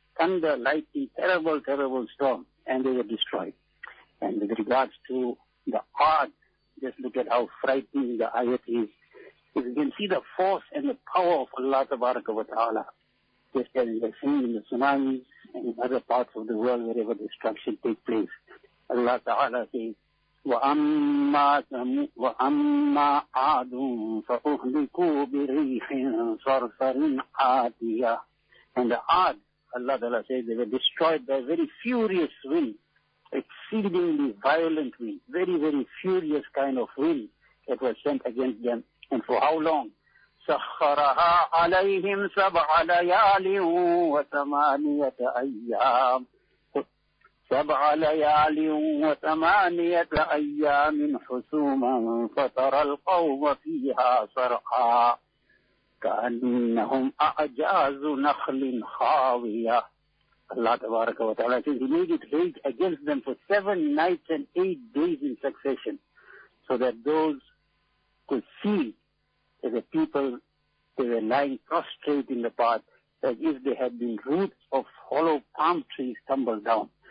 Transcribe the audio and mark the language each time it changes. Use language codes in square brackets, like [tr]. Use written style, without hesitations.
[en] Thunder, lightning, terrible storm. And they were destroyed. And with regards to the Aad, just look at how frightening the ayat is. You can see the force and the power of Allah Tabaraka wa Ta'ala. Just as we've seen in the tsunamis and in other parts of the world wherever destruction takes place. Allah Ta'ala says, [ar] وَأَمَّا عَادٌ فَأُهْلِكُوا بِرِيحٍ صَرْصَرٍ عَاتِيَةٍ. [en] And the Aad, Allah Ta'ala says, they were destroyed by a very furious wind, exceedingly violent wind, very furious kind of wind that was sent against them. And for how long? [ar] سخرها عليهم سبع ليال وثمانية أيام سبع ليال وثمانية أيام حسوما فترى القوم فيها صرعا كأنهم أعجاز نخل خاوية. [en] Allah [ar] تبارك وتعالى [en] says he made it rage against them for 7 nights and 8 days in succession so that those could see that the people, they were lying prostrate in the path as if they had been roots of hollow palm trees tumbled down.